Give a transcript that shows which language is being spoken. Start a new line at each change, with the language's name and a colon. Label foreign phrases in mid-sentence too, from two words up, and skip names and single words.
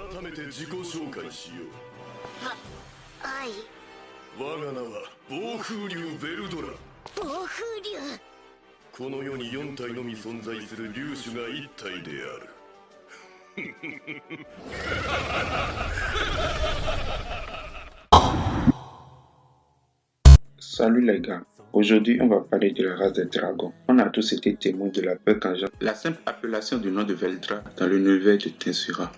Japanese: めて自己紹介しよう。はい。我が名は暴風竜ベルドラ。暴風竜。この世に4体のみ存在する竜種が1体である。
French: Salut les gars, aujourd'hui on va parler de la race des dragons. On a tous été témoins de la peur qu'engendre la simple appellation du nom de Veldra dans l'univers de Tensura.